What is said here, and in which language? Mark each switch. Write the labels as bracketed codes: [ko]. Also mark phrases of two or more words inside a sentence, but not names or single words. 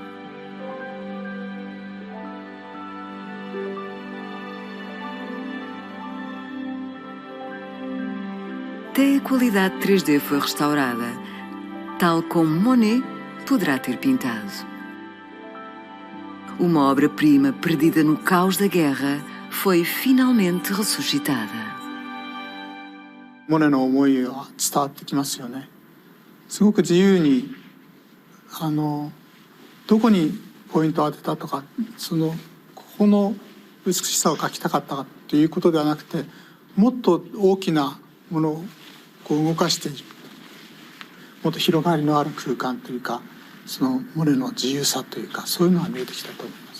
[pt] Até a qualidade 3D foi restaurada, tal como Monet poderá ter pintado. Uma obra-prima perdida no caos da guerra foi finalmente ressuscitada. [ja] モネの思いが伝わってきますよね。すごく自由にどこにポイントを当てたとか、ここの美しさを描きたかったかということではなくて、もっと大きなものをこう動かしている、もっと広がりのある空間というか、そのモネの自由さというか、そういうのが見えてきたと思います。